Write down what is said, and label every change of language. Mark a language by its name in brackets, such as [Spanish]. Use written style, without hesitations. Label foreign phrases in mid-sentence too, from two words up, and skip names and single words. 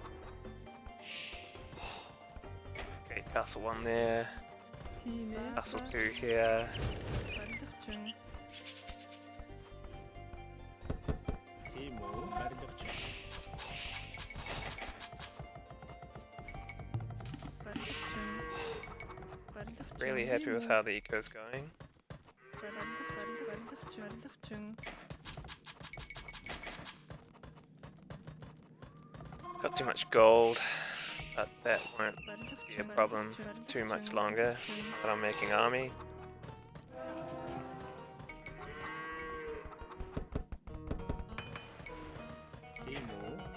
[English] Okay, castle 1 there, [Mongolian] Тийм ээ. [English] castle 2 here. [Mongolian] Барилгачин. Тийм үү? Барилгачин. Барилгачин. [English] Really happy with how the eco's going. [Mongolian] Барилгачин. [English] Got too much gold, but that won't be a problem too much longer. But I'm making army. [Mongolian] Тийм үү?